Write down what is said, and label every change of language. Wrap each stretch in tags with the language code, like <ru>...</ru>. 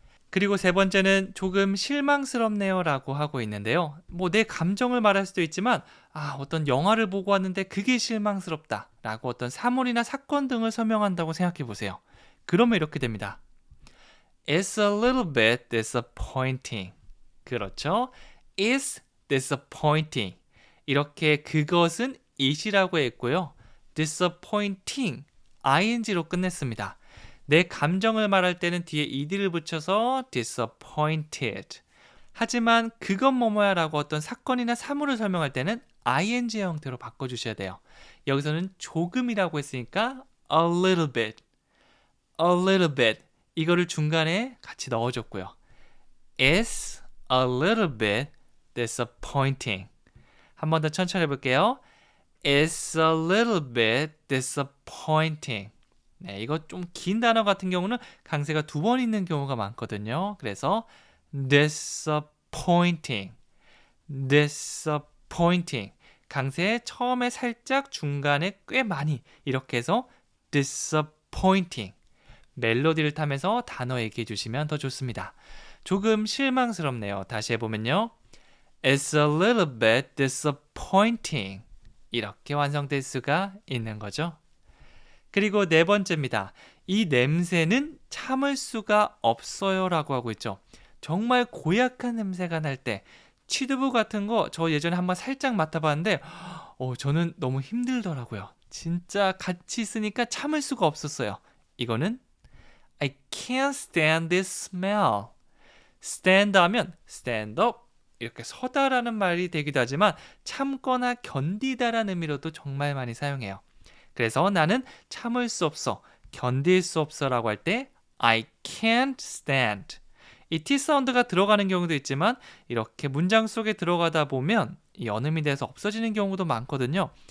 <ko>그리고 세 번째는 조금 실망스럽네요 라고 하고 있는데요. 내 감정을 말할 수도 있지만 어떤 영화를 보고 왔는데 그게 실망스럽다 라고 어떤 사물이나 사건 등을 설명한다고 생각해 보세요. 그러면 이렇게 됩니다.</ko> <en>It's a little bit disappointing.</en> <ko>그렇죠?</ko> <en>It's disappointing.</en> <ko>이렇게 그것은 it이라고 했고요. disappointing, ing로 끝냈습니다. 내 감정을 말할 때는 뒤에 ed를 붙여서 disappointed. 하지만 그건 뭐뭐야 라고 어떤 사건이나 사물을 설명할 때는 ing 형태로 바꿔주셔야 돼요. 여기서는 조금이라고 했으니까</ko> <en>a little bit, a little bit.</en> <ko>이거를 중간에 같이 넣어줬고요.</ko> <en>It's a little bit disappointing.</en> <ko>한 번 더 천천히 해볼게요.</ko> <en>It's a little bit disappointing.</en> <ko>네, 이거 좀 긴 단어 같은 경우는 강세가 두 번 있는 경우가 많거든요. 그래서</ko> <en>disappointing, disappointing.</en> <ko>강세 처음에 살짝, 중간에 꽤 많이 이렇게 해서 disappointing. 멜로디를 타면서 단어 얘기해 주시면 더 좋습니다. 조금 실망스럽네요. 다시 해보면요.</ko> <en>It's a little bit disappointing.</en> <ko>이렇게 완성될 수가 있는 거죠. 그리고 네 번째입니다. 이 냄새는 참을 수가 없어요 라고 하고 있죠. 정말 고약한 냄새가 날 때, 취두부 같은 거 저 예전에 한번 살짝 맡아봤는데 저는 너무 힘들더라고요. 진짜 같이 있으니까 참을 수가 없었어요. 이거는</ko> <en>I can't stand this smell.</en> <ko>stand 하면 stand up, 이렇게 서다라는 말이 되기도 하지만 참거나 견디다라는 의미로도 정말 많이 사용해요. 그래서 나는 참을 수 없어, 견딜 수 없어 라고 할 때</ko> <en>I can't stand.</en> <ko>이 T 사운드가 들어가는 경우도 있지만 이렇게 문장 속에 들어가다 보면 이 언음이 돼서 없어지는 경우도 많거든요.</ko>